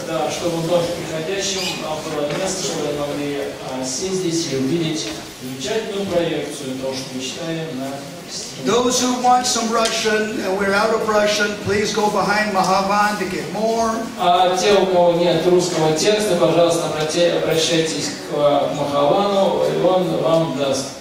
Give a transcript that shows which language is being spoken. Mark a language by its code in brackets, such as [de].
[ru] Чтобы вновь приходящим было место, чтобы они могли сесть здесь и увидеть замечательную проекцию того, что мы читаем на стене. [en] Those who want some Russian, we're out of Russian, please go behind Mahavan to get more. [ru] А те, у кого нет русского текста, пожалуйста, обращайтесь к Махавану, и он вам даст.